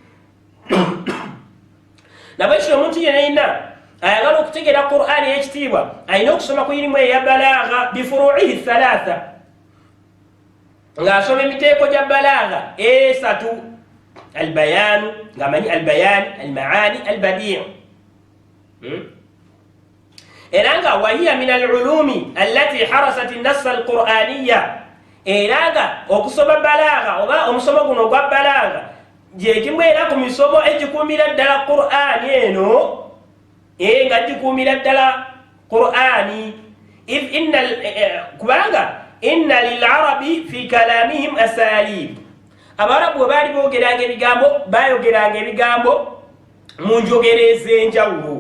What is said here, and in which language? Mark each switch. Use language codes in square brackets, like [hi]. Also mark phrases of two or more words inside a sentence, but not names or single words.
[lg] Nabwekityo omuntu yenna ayagala okutegeera Qur'ani ey'ekitiibwa alina okusoma ku irimu eya [ar] البلاغة بفروعها الثلاثة, [lg] ng'asoma emiteeko gya balagha esatu: albayanu, ng'amanyi [ar] البيان المعاني البديع. [lg] Era nga [ar] وهي من العلوم التي حرست النص القرآني, [lg] era nga okusoma balagha oba omusomo guno ogwa balagha gye kimu era ku misomo egikuumira ddala Qur'ani eno, nga gikuumira ddala Qur'ani. Kubanga [ar] إن للعرب في كلامهم أساليب, [lg] Abarabu bwe baali boogeranga ebigambo bayogeranga ebigambo mu njogera ez'enjawulo.